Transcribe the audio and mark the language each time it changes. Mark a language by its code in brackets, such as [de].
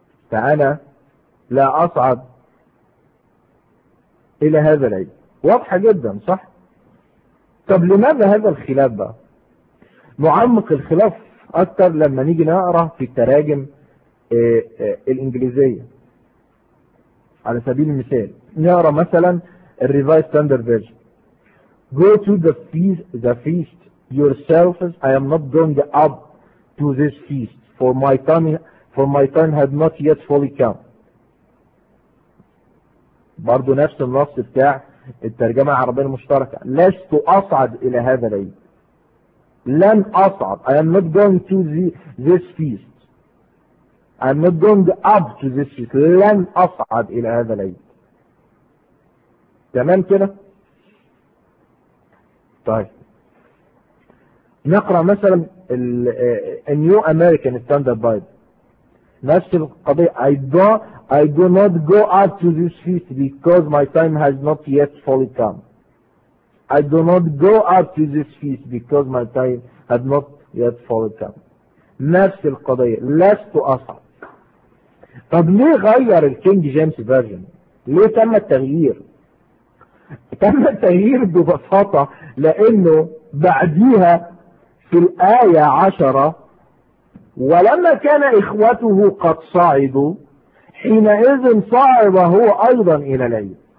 [ar] فانا لا اصعد الى هذا العيد، واضحة جدا. صح؟ طب لماذا هذا الخلاف بقى؟ نعمق الخلاف اكتر لما نيجي نقرأ في التراجم الانجليزية. على سبيل المثال نقرأ مثلا Revised Standard Version: [en] Go to the feast yourselves. I am not going up to this feast, for my time had not yet fully come. [ar] برضو نفس النص بتاع الترجمة العربية المشتركة: لست أصعد إلى هذا العيد، لن أصعد. [en] I am not going to this feast. I am not going up to this feast. [ar] لن أصعد إلى هذا العيد. تمام كده؟ طيب نقرأ مثلا النيو أمريكان ستاندرد بايبل، نفس القضية: [en] I do not go up to this feast because my time has not yet fully come. I do not go up to this feast because my time has not yet fully come. [ar] نفس القضية: لست أصعد. طب ليه غير الكينج جيمس فيرجن؟ ليه تم التغيير؟ تم التغيير ببساطة لأنه بعديها في الآية 10: ولما كان إخوته قد صعدوا حينئذ صعد هو أيضا إلى العيد.